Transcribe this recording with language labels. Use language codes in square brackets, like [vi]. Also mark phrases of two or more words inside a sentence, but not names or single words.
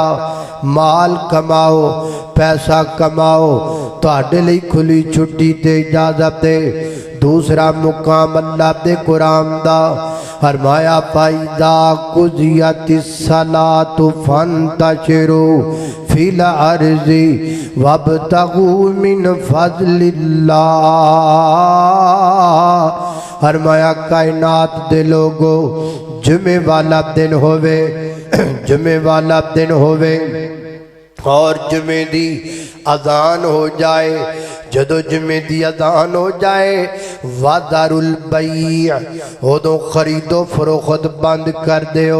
[pa] ਮਾਲ ਕਮਾਓ ਪੈਸਾ ਕਮਾਓ ਤੁਹਾਡੇ ਲਈ ਖੁੱਲ੍ਹੀ ਛੁੱਟੀ ਤੇ ਇਜਾਜ਼ਤ ਹੈ। ਦੂਸਰਾ ਮੁਕਾਮ ਅੱਲਾਹ ਦੇ ਕੁਰਾਨ ਦਾ ਫ਼ਰਮਾਇਆ [ar] فإذا قضيت الصلاة فانتشروا في الأرض وابتغوا من فضل الله. [pa] ਫ਼ਰਮਾਇਆ ਕਾਇਨਾਤ ਦੇ ਲੋਕੋ ਜੁੰਮੇ ਵਾਲਾ ਦਿਨ ਹੋਵੇ ਜੁੰਮੇ ਵਾਲਾ ਦਿਨ ਹੋਵੇ ਔਰ ਜੁੰਮੇ ਦੀ ਅਜ਼ਾਨ ਹੋ ਜਾਏ ਜਦੋਂ ਜੁੰਮੇ ਦੀ ਅਜ਼ਾਨ ਹੋ ਜਾਏ [ar] وذروا البيع [pa] ਉਦੋਂ ਖ਼ਰੀਦੋ ਫ਼ਰੋਖ਼ਤ ਬੰਦ ਕਰ ਦਿਓ।